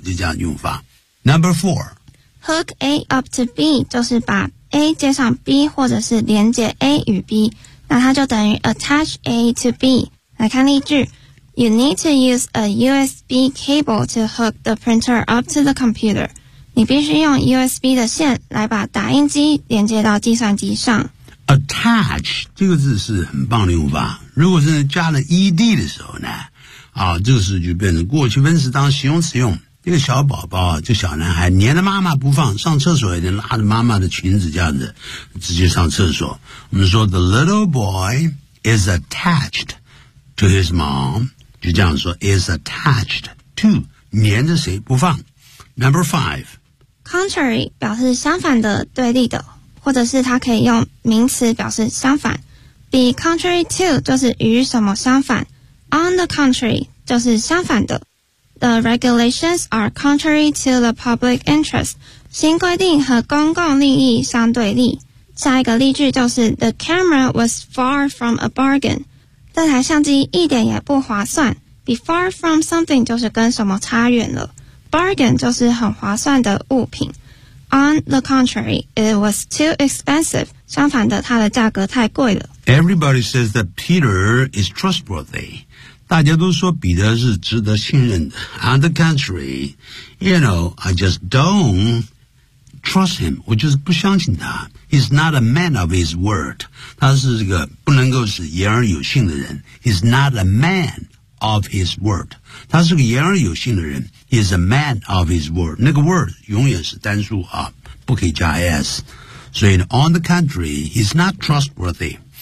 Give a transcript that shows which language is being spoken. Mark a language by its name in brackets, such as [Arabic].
[Chinese] 就这样用法。 [English] Number four, hook A up to B [Chinese] 就是把 A 接上 B 或者是连接 A 与 B， 那它就等于 [English] attach A to B。 [Chinese] 来看例句。 [English] You need to use a USB cable to hook the printer up to the computer. [Chinese] 你必须用 USB 的线来把打印机连接到计算机上。 Attach 这个字是很棒的用法。如果是加了 ED 的时候呢，啊，这个时就变成过去分词当形容词用。这个小宝宝，这个小男孩黏着妈妈不放，上厕所也得拉着妈妈的裙子这样子，直接上厕所。 [English] 我们说 The little boy is attached. To his mom, [Chinese] 就这样说 [English] is attached to, [Chinese] 黏着谁不放。 [English] Number five. [Chinese] Contrary, 表示相反的对立的，或者是它可以用名词表示相反。 [English] Be contrary to, [Chinese] 就是与什么相反。 [English] On the contrary, [Chinese] 就是相反的。 [English] The regulations are contrary to the public interest. [Chinese] 新规定和公共利益相对立。下一个例句就是 [English] The camera was far from a bargain. [Chinese] 这台相机一点也不划算。 [English] Be far from something [Chinese] 就是跟什么差远了。Bargain 就是很划算的物品。 [English] On the contrary, it was too expensive. [Chinese] 相反的，它的价格太贵了。 [English] Everybody says that Peter is trustworthy. [Chinese] 大家都说彼得是值得信任的。 [English] On the contrary, you know, I just don't trust him. [Chinese] 我就是不相信他。 [English] He's not a man of his word. [Chinese] 他是这个不能够是言而有信的人。 [English] He's not a man of his word. [Chinese] 他是个言而有信的人。 [English] He's a man of his word. [Chinese] 那个 word 永远是单数啊，不可以加 s。 [English] 所以 on the contrary, he's not trustworthy.